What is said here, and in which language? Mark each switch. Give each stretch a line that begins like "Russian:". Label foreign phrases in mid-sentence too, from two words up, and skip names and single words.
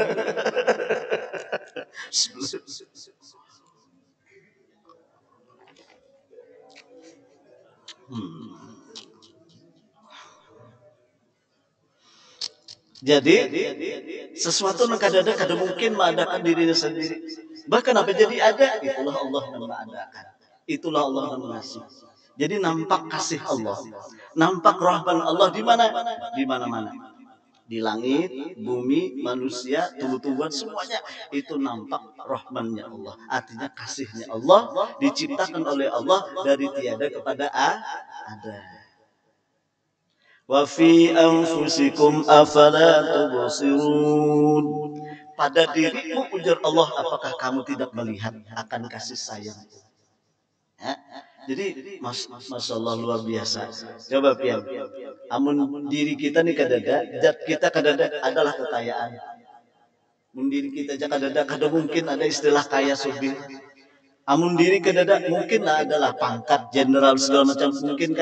Banjar: Jadi sesuatu yang kadang kada mungkin mengadakan dirinya sendiri. Bahkan apa jadi ada, itulah Allah yang mengadakan. Itulah Allah yang mengasih. Jadi nampak kasih Allah, nampak rahman Allah di mana? Di mana-mana. Di langit, bumi, manusia, tumbuh-tumbuhan semuanya itu nampak rahmannya Allah. Artinya kasihnya Allah diciptakan oleh Allah dari tiada kepada ada.
Arabic: وفي أنفسكم أفلا تبصرون.
Banjar: Pada dirimu ujar Allah apakah kamu tidak melihat akan kasih sayang. Jadi
Arabic: ما شاء الله
Banjar: luar biasa. Coba pian. Amun diri kita nih kadada, zat kita kadada adalah kekayaan. Mun diri kita aja kadada kada mungkin ada istilah kaya subih. Amun diri kadada mungkin adalah pangkat jenderal segala macam mungkinkah?